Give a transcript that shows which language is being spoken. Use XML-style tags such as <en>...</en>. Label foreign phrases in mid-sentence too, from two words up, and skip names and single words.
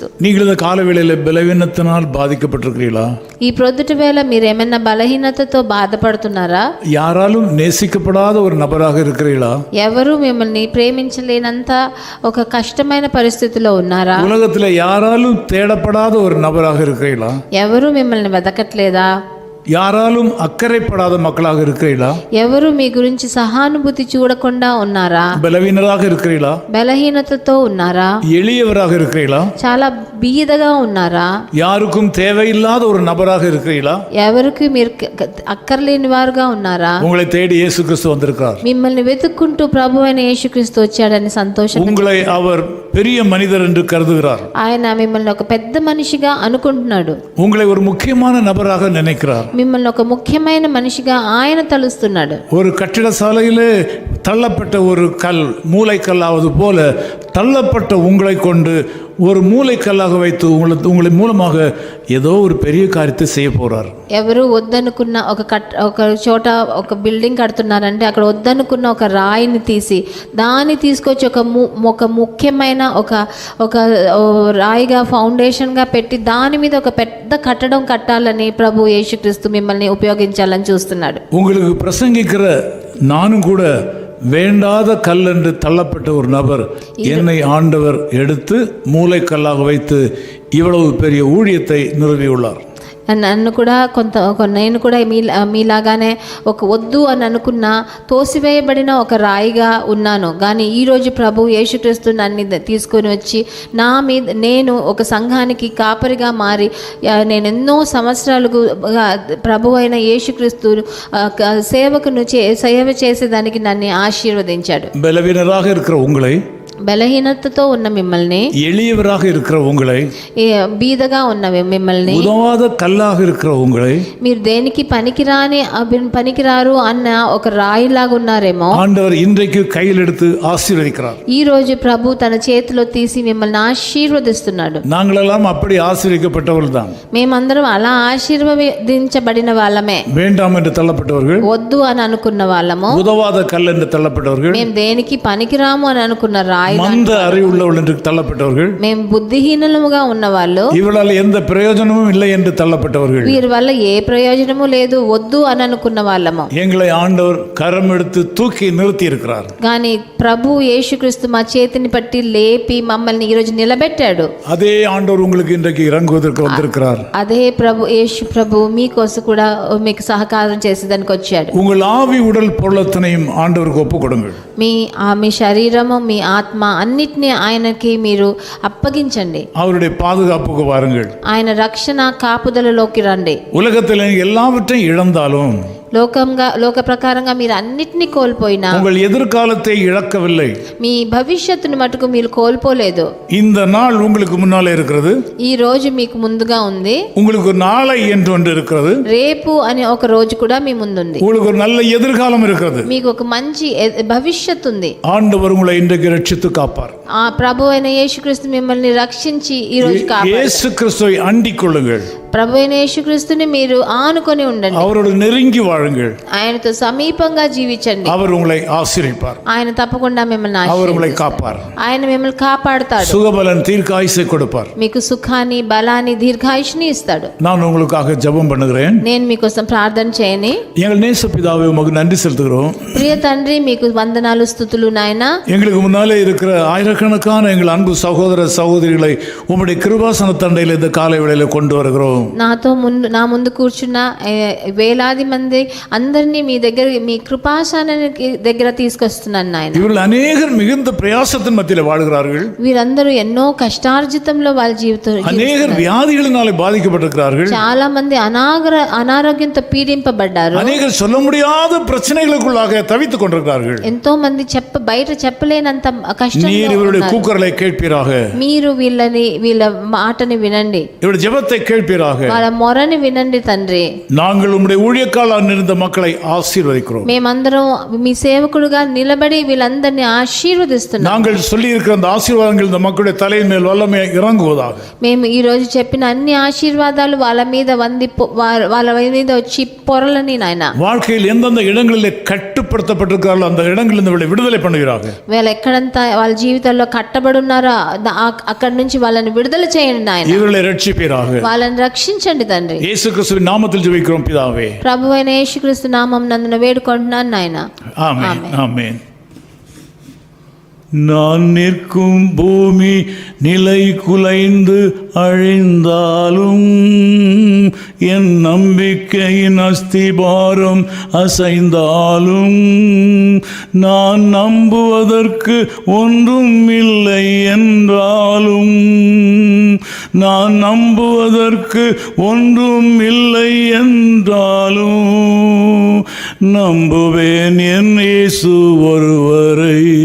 <ta>நீங்கள் இந்த காலவேளையில் பலவீனத்தினால் பாதிக்கப்பட்டிருக்கிறீர்களா?</ta> <te>ఈ ప్రొద్దుటి వేళ మీరు ఏమైనా బలహీనతతో బాధపడుతున్నారా?</te> <ta>யாராலும் நேசிக்கப்படாத ஒரு நபராக இருக்கிறீர்களா?</ta> <te>ఎవరు మిమ్మల్ని ప్రేమించలేనంత ఒక కష్టమైన పరిస్థితిలో ఉన్నారా?</te> <ta>உலகத்தில் யாராலும் தேடப்படாத ஒரு நபராக இருக்கிறீர்களா?</ta> <te>ఎవరు మిమ్మల్ని వెతకట్లేదా?</te> <ta>யாராலும் அக்கறைப்படாத மக்களாக இருக்கிறீர்களா?</ta> <te>ఎవరు మీ గురించి సహానుభూతి చూడకుండా ఉన్నారా?</te> <ta>பலவீனராக இருக்கிறீர்களா?</ta> <te>బలహీనతతో ఉన్నారా?</te> <ta>எளியவராக இருக்கிறீர்களா?</ta> <te>చాలా బీదగా ఉన్నారా?</te> <ta>யாருக்கும் தேவையில்லாத ஒரு நபராக இருக்கிறீர்களா?</ta> <te>ఎవరికి మీరు అక్కర్లేని వారుగా ఉన్నారా?</te> <ta>உங்களை தேடி இயேசு கிறிஸ்து வந்திருக்கிறார்.</ta> <te>మిమ్మల్ని వెతుక్కుంటూ ప్రభు అయిన యేసుక్రీస్తు వచ్చాడని సంతోషం.</te> <ta>உங்களை அவர் பெரிய மனிதர் என்று கருதுகிறார்.</ta> <te>ఆయన మిమ్మల్ని ఒక పెద్ద మనిషిగా అనుకుంటున్నాడు.</te> <ta>உங்களை ஒரு முக்கியமான நபராக நினைக்கிறார்.</ta> <te>మిమ్మల్ని ఒక ముఖ్యమైన మనిషిగా ఆయన తలుస్తున్నాడు.</te> <ta>ஒரு கட்டிட சாலையிலே தள்ளப்பட்ட ஒரு கல் மூளைக்கல்லாவது போல தள்ளப்பட்ட உங்களை கொண்டு ஒரு மூளைக்கல்லாக வைத்து உங்களை மூலமாக ஏதோ ஒரு பெரிய காரியத்தை செய்ய போறார்.</ta> <te>ఎవరు వద్దనుకున్న ఒక చోట ఒక బిల్డింగ్ కడుతున్నారంటే అక్కడ వద్దనుకున్న ఒక రాయిని తీసి దాన్ని తీసుకొచ్చి ఒక ముఖ్యమైన ఒక రాయిగా ఫౌండేషన్గా పెట్టి దాని మీద ఒక పెద్ద కట్టడం కట్టాలని ప్రభు యేసుక్రీస్తు మిమ్మల్ని ఉపయోగించాలని చూస్తున్నాడు.</te> <ta>உங்களுக்கு பிரசங்கிக்கிற நானும் கூட வேண்டாத கல் என்று தள்ளப்பட்ட ஒரு நபர் என்னை ஆண்டவர் எடுத்து மூளைக்கல்லாக வைத்து இவ்வளவு பெரிய ஊழியத்தை நிறுவியுள்ளார்.</ta> <te>నన్ను కూడా నేను కూడా మీలాగానే ఒక వద్దు అని అనుకున్న తోసివేయబడిన ఒక రాయిగా ఉన్నాను. కానీ ఈరోజు ప్రభు యేసుక్రీస్తు నన్ను తీసుకొని వచ్చి నేను ఒక సంఘానికి కాపరిగా మారి నేను ఎన్నో సంవత్సరాలకు ప్రభు అయిన యేసుక్రీస్తు సేవకును సేవ చేసేదానికి నన్ను ఆశీర్వదించాడు.</te> <ta>బలహీనరాக இருக்கிற உங்களை,</ta> <te>బలహీనతతో ఉన్న మిమ్మల్ని,</te> <ta>எளியவராக இருக்கிற உங்களை,</ta> <te>బీదగా ఉన్న మిమ్మల్ని,</te> <ta>உதவாத కల్లాக இருக்கிற உங்களை,</ta> <te>మీరు దేనికి పనికిరారు అన్న ఒక రాయిలాగా ఉన్నారేమో</te> <ta>ஆண்டவர் இன்றைக்கு கையில் எடுத்து ஆசீர்வதிக்கிறார்.</ta> <te>ఈ రోజు ప్రభు తన చేతిలో తీసి మిమ్మల్ని ఆశీర్వదిస్తున్నాడు.</te> <ta>நாங்களெல்லாம் அப்படி ஆசீர்வதிக்கப்பட்டவர்கள் தான்.</ta> <te>మేమందరం అలా ఆశీర్వదించబడిన వాళ్ళమే.</te> <ta>வேண்டாம் என்று தள்ளப்பட்டவர்கள்,</ta> <te>వద్దు అని అనుకున్న వాళ్ళము,</te> <ta>உதவாத கல் என்று தள்ளப்பட்டவர்கள்,</ta> <te>మేము దేనికి పనికిరాము అని అనుకున్న రాయి,</te> <ta>மந்த அறிவுள்ளவர்கள் என்று தள்ளப்பட்டவர்கள்,</ta> <te>మేము బుద్ధిహీనులుగా ఉన్న వాళ్ళు,</te> <ta>இவளால் எந்த பிரயோஜனமும் இல்லை என்று தள்ளப்பட்டவர்கள்,</ta> <te>వీరి వల్ల ఏ ప్రయోజనము లేదు వద్దు అని అనుకున్న వాళ్ళము.</te> <ta>எங்களை ஆண்டவர் கரம் எடுத்து தூக்கி நிறுத்தி இருக்கிறார்.</ta> <te>కానీ ప్రభు యేసుక్రీస్తు మా చేతిని పట్టి లేపి మమ్మల్ని ఈ రోజు నిలబెట్టాడు.</te> <ta>அதே ஆண்டவர் உங்களுக்கு இன்றைக்கு இறங்குவதற்கு வந்திருக்கிறார்.</ta> <te>అదే యేసు ప్రభు మీకోసం కూడా మీకు సహకారం చేసేదానికి వచ్చాడు.</te> <ta>உங்கள் ஆவி உடல் பொருளத்தனையும் ஆண்டவருக்கு ஒப்பு கொடுங்கள்.</ta> <te>మీ శరీరము మీ ఆత్మ అన్నిటినీ ఆయనకి మీరు అప్పగించండి.</te> <ta>அவருடைய பாதுகாப்புக்கு வாருங்கள்.</ta> <te>ఆయన రక్షణ కాపుదలలోకి రండి.</te> <ta>உலகத்தில் எல்லாவற்றையும் இழந்தாலும்</ta> <te>లోక ప్రకారంగా మీరు అన్నిటినీ కోల్పోయినా</te> <ta>உங்கள் எதிர்காலத்தை இழக்கவில்லை.</ta> <te>మీ భవిష్యత్తును మటుకు మీరు కోల్పోలేదు.</te> <ta>இந்த நாள் உங்களுக்கு முன்னாலே இருக்கிறது.</ta> <te>ఈ రోజు మీకు ముందుగా ఉంది.</te> <ta>உங்களுக்கு நாளை என்று ஒன்று இருக்கிறது.</ta> <te>రేపు అనే ఒక రోజు కూడా మీ ముందుంది.</te> <ta>உங்களுக்கு ஒரு நல்ல எதிர்காலம் இருக்கிறது.</ta> <te>మీకు ఒక మంచి భవిష్యత్తు ఉంది.</te> <ta>ஆண்டவர் உங்களை இன்றைக்கு ரட்சித்து காப்பார்.</ta> <te>ఆ ప్రభు అయిన యేసుక్రీస్తు మిమ్మల్ని రక్షించి ఈ రోజు కాపాడు.</te> <ta>இயேசு கிறிஸ்துவை அண்டிக் கொள்ளுங்கள்.</ta> <te>ప్రభు అయిన యేసుక్రీస్తుని మీరు ఆనుకొని ఉండండి.</te> <ta>அவரோடு நெருங்கி வாழுங்கள்.</ta> <te>ఆయనతో సమీపంగా జీవించండి.</te> <ta>அவர் உங்களை ஆசீர்வதிப்பார்.</ta> <te>ఆయన తప్పకుండా మిమ్మల్ని</te> <ta>அவர் உங்களை காப்பார்.</ta> <te>ఆయన మిమ్మల్ని కాపాడుతాడు.</te> <ta>சுகபலன் தீர்க்காயுசை கொடுப்பார்.</ta> <te>మీకు సుఖాన్ని, బలాన్ని, దీర్ఘాయుష్ని ఇస్తాడు.</te> <ta>நான் உங்களுக்காக ஜெபம் பண்ணுகிறேன்.</ta> <te>నేను మీకోసం ప్రార్థన చేయని.</te> <ta>எங்கள் நேச பிதாவே உமக்கு நன்றி செலுத்துகிறோம்.</ta> <te>ప్రియ తండ్రి మీకు వందనాలు, స్తుతులు నాయనా.</te> <ta>எங்களுக்கு முன்னாலே இருக்கிற ஆயிரக்கணக்கான எங்கள் அன்பு சகோதர சகோதரிகளை உம்முடைய கிருபாசன தண்டையில் இந்த காலை வேளையில கொண்டு வருகிறோம்.</ta> <te>నా ముందు కూర్చున్న వేలాది మంది అందరినీ మీ దగ్గర, మీ కృపాసనానికి దగ్గర తీసుకొస్తున్నాను నాయన.</te> <ta>இவர்கள் அநேகர் மிகுந்த பிரயாசத்தின் மத்தியிலே வாழ்கிறார்கள்.</ta> <te>వీరందరూ ఎన్నో కష్టార్జితంలో వాళ్ళ జీవితం,</te> <ta>அநேகர் வியாதிகளினாலே பாதிக்கப்பட்டிருக்கிறார்கள்.</ta> <te>చాలా మంది అనారోగ్యంతో పీడింపబడ్డారు.</te> <ta>அநேகர் சொல்ல முடியாத பிரச்சனைகளுக்குள்ளாக தவித்துக் கொண்டிருக்கிறார்கள்.</ta> <te>ఎంతో మంది బయట చెప్పలేనంత కష్టం.</te> <ta>நீர் இவருடைய கூக்குரலை கேட்பீராக.</ta> <te>మీరు వీళ్ళ మాటని వినండి.</te> <ta>இவருடைய ஜெபத்தை கேட்பீராக.</ta> <te>వాళ్ళ మొరని వినండి తండ్రి.</te> <ta>நாங்கள் உம்முடைய ஊழியக்காரராக இருந்த மக்களை ஆசீர்வதிக்கிறோம்.</ta> <te>మేమందరం మీ సేవకుడుగా నిలబడి వీళ్ళందరినీ ఆశీర్వదిస్తున్నాం.</te> <ta>நாங்கள் சொல்லி இருக்கிற அந்த ஆசீர்வாதங்கள் இந்த மக்களுடைய தலையின் மேல் வல்லமையாக இறங்குவதாக.</ta> <te>మేము ఈ రోజు చెప్పిన అన్ని ఆశీర్వాదాలు వాళ్ళ మీద వచ్చి పొరలని నాయన.</te> <ta>வாழ்க்கையில் எந்தெந்த இடங்களிலே கட்டுப்படுத்தப்பட்டிருக்கிறார்களோ அந்த இடங்களிலிருந்து விடுதலை பண்ணுகிறாங்க.</ta> <te>వీళ్ళు ఎక్కడంతా వాళ్ళ జీవితాల్లో కట్టబడి ఉన్నారో అక్కడి నుంచి వాళ్ళని విడుదల చేయండి నాయన.</te> <ta>இவர்களை ரட்சிப்பீராக.</ta> <te>వాళ్ళని రక్షించండి తండ్రి.</te> <ta>இயேசு கிறிஸ்துவின் நாமத்தில் ஜெபிக்கிறோம் பிதாவே.</ta> <te>ప్రభువైన యేసుక్రీస్తు నామం నందున వేడుకుంటున్నాను నాయన.</te> <ta>ஆமென். ஆமென். நான் நிற்கும் பூமி நிலை குலைந்து அழிந்தாலும் என் நம்பிக்கையின் அஸ்திபாரம் அசைந்தாலும் நான் நம்புவதற்கு ஒன்றும் இல்லை என்றாலும் நான் நம்புவதற்கு ஒன்றும் இல்லை என்றாலும் நம்புவேன் என் இயேசு ஒருவரை.</ta>